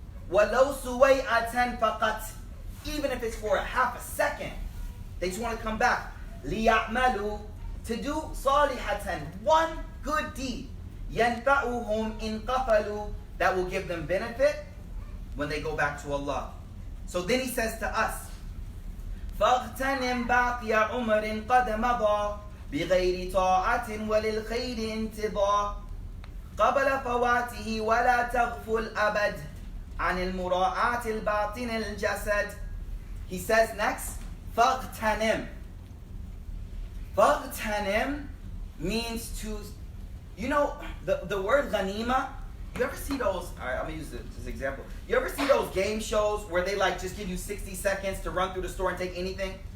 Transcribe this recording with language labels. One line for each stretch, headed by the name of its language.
Arabic: وَلَوْ سُوَيْئَةً فَقَطْ.
English: Even if it's for a half a second, they just want to come back.
Arabic: لِيَعْمَلُوا.
English: To do
Arabic: صَالِحَةً.
English: One good deed.
Arabic: يَنْفَعُهُمْ إِنْ قَفَلُوا.
English: That will give them benefit when they go back to Allah. So then he says to us,
Arabic: فَاغْتَنِمْ بَاقِيَ عُمَرٍ قَدْ مَضَى بِغَيْرِ طَاعَةٍ وَلِلْخَيْرِ انْتِضَى قبل فواته ولا تغفل أبد عن المراعاة الباطن الجسد.
English: He says next,
Arabic: فَاغْتَنِمْ. فَاغْتَنِمْ
English: means to, you know, the word ghanima, you ever see those, alright, I'm going to use this example. You ever see those game shows where they like just give you 60 seconds to run through the store and take anything?